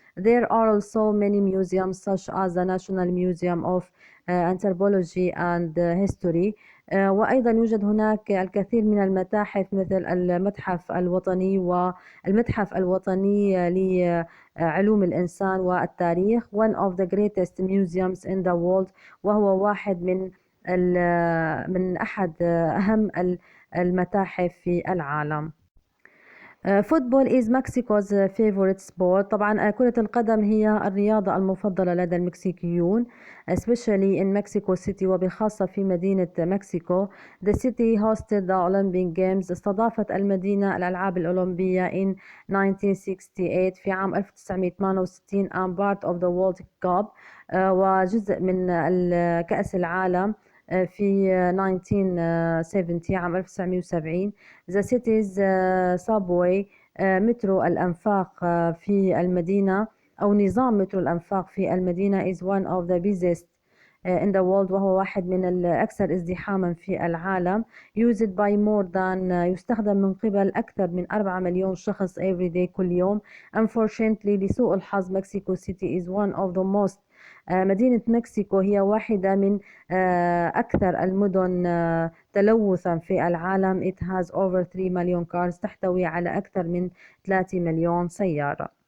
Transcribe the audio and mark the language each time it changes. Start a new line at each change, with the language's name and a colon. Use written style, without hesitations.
English: There are also many museums such as the National Museum of Anthropology and History.
Arabic: وأيضا يوجد هناك الكثير من المتاحف مثل المتحف الوطني والمتحف الوطني لعلوم الإنسان والتاريخ.
English: One of the greatest museums in the world.
Arabic: وهو واحد من أحد أهم المتاحف في العالم.
English: Football is Mexico's favorite sport.
Arabic: طبعا كرة القدم هي الرياضة المفضلة لدى المكسيكيون
English: especially in Mexico City
Arabic: وبخاصة في مدينة مكسيكو.
English: The city hosted the Olympic Games.
Arabic: استضافت المدينة الألعاب الأولمبية
English: in 1968
Arabic: في عام 1968
English: and part of the World Cup
Arabic: وجزء من كأس العالم في 1970 عام 1970.
English: The city's subway
Arabic: مترو الأنفاق في المدينة
English: أو نظام مترو الأنفاق في المدينة is one of the busiest in the world.
Arabic: وهو واحد من الأكثر ازدحاما في العالم.
English: used by more than
Arabic: يستخدم من قبل أكثر من 4 مليون شخص
English: every day
Arabic: كل يوم.
English: Unfortunately
Arabic: لسوء الحظ
English: Mexico City is one of the most
Arabic: مدينة مكسيكو هي واحدة من أكثر المدن تلوثا في العالم.
English: It has over 3
Arabic: مليون
English: cars.
Arabic: تحتوي على أكثر من 3 مليون سيارة.